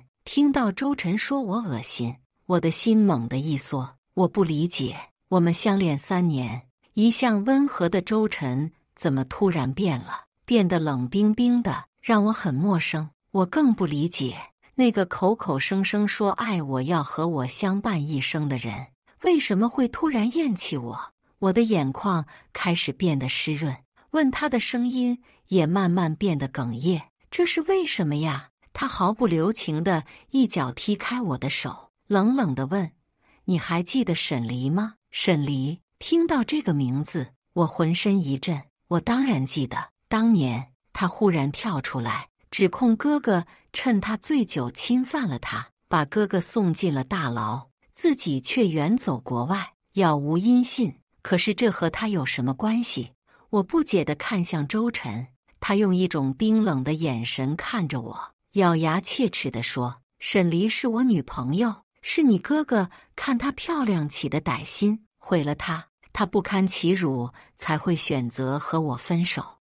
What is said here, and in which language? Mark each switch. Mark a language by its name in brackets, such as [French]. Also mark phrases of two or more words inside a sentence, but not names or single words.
[Chinese] 聽到周晨說我惡心，我的心猛地一縮。我不理解，我們相戀3年，一向溫和的周晨怎麼突然變了，變得冷冰冰的，讓我很陌生。我更不理解，那個口口聲聲說愛我要和我相伴一生的人，為什麼會突然厭棄我？我的眼眶開始變得濕潤，問他的聲音也慢慢變得哽咽。這是為什麼呀？他毫不留情地一腳踢開我的手，冷冷地問：“你還記得沈離嗎？” 沈離，聽到這個名字，我渾身一震。我當然記得，當年他忽然跳出來，指控哥哥趁他醉酒侵犯了他，把哥哥送進了大牢，自己卻遠走國外，杳無音信。可是這和他有什麼關係？我不解地看向周晨，他用一種冰冷的眼神看着我，咬牙切齒地說：“沈離是我女朋友，是你哥哥看她漂亮起的歹心，毀了她，她不堪其辱，才會選擇和我分手。